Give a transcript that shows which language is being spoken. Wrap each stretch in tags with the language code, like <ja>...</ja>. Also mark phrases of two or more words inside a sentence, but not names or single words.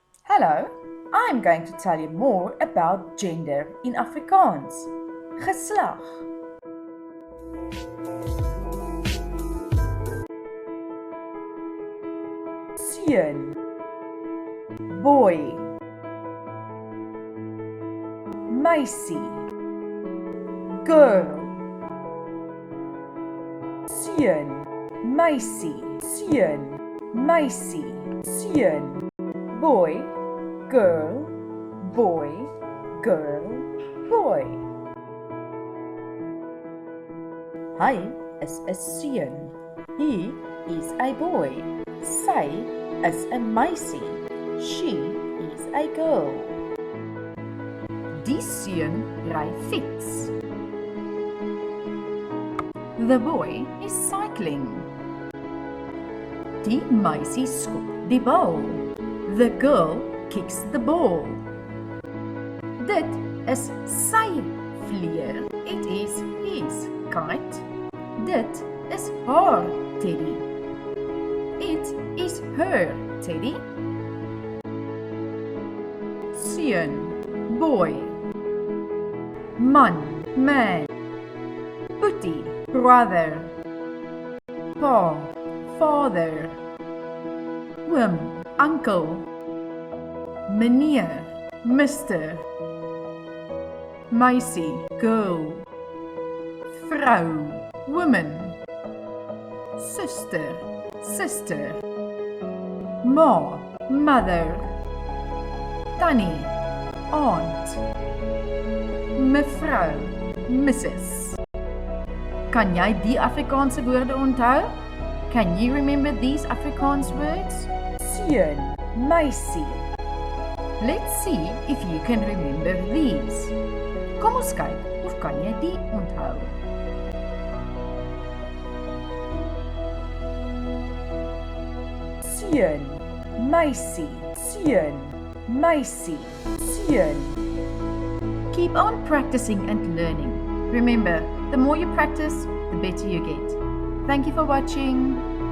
<en>Hello, I'm going to tell you more about gender in Afrikaans.</en> <af>Geslag. Seun, boy. Meisie, girl. Seun, meisie, seun, meisie, seun.</af> <en>Boy, girl, boy, girl, boy.</en> <af>Hy is 'n seun.</af> <en>He is a boy.</en> <af>Sy is 'n meisie.</af> <en>She is a girl.</en> <af>Die seun ry fiets.</af> <en>The boy is cycling.</en> <af>Die meisie skop die bal.</af> <en>The girl kicks the ball.</en> <af>Dit is sy vlieër.</af> <en>It is his kite.</en> <af>Dit is haar teddy.</af> <en>It is her teddy.</en> <af>Seun, boy. Man, man. Boetie, brother. Pa, father. Oom, uncle. Meneer, mister. Meisie, girl. Vrou,</af> <en>woman. Sister, sister.</en> <af>Ma, mother. Tannie, aunt. Mevrou, Mrs. Kan jy die Afrikaanse woorde onthou?</af> <en>Can you remember these Afrikaans words?</en> <af>Seun, meisie.</af> <en>Let's see if you can remember these.</en> <af>Kom ons kyk of kan jy die onthou. Seun, meisie, seun, meisie, seun.</af> <en>Keep on practicing and learning. Remember, the more you practice, the better you get. Thank you for watching.</en>